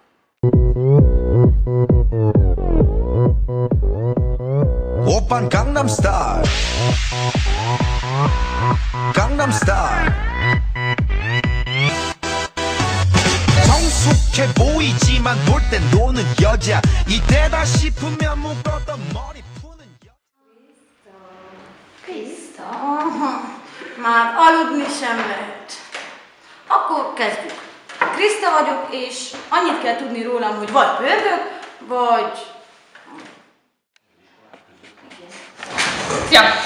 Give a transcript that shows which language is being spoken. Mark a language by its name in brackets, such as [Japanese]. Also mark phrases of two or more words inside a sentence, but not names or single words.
[Korean] Oppan Gangnam Style, Gangnam Style. 성숙해 보이지만 볼 땐 노는 여자. 이때다 싶으면 묶었던 머리 푸는 여자. [Hungarian] Kriszta? Már aludni sem lehet. Akkor kezdjük. Kriszta vagyok, és annyit kell tudni rólam, hogy vagy pörgök, vagy... Szia!